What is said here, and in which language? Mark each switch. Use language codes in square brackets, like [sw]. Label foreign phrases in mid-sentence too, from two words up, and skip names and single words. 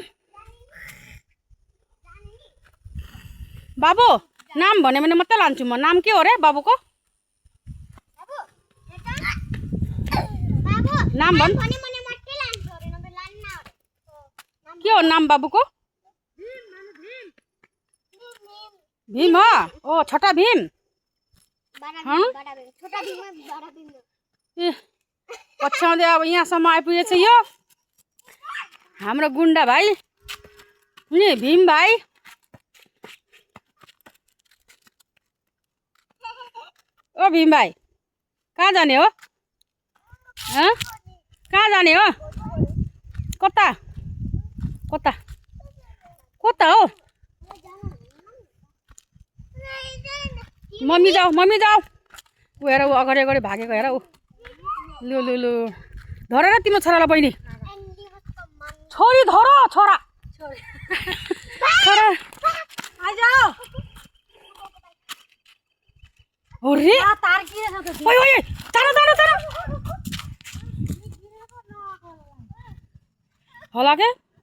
[ne] बाबु नाम भन्यो भने मात्रै लान्छु म। नाम के हो रे बाबुको? नाम भन्। के हो नाम बाबुको? भीम हो। ओ छोटा भीम। ए पछ्याउँदै अब यहाँसम्म आइपुगेछ यो हाम्रो गुन्डा भाइ नि भीम भाइ। ओ भीम भाइ कहाँ जाने हो? कहाँ जाने हो? कता कता कता हो? मम्मी जाऊ, मम्मी जाऊ। ऊ हेर, ऊ अगाडि अगाडि भागेको हेर। ऊ लु लु लु धर र तिम्रो छोरालाई। बहिनी छोरी धर, छोरा छोरा ओरे ओइ ओइ तारा तारा तारा होला के?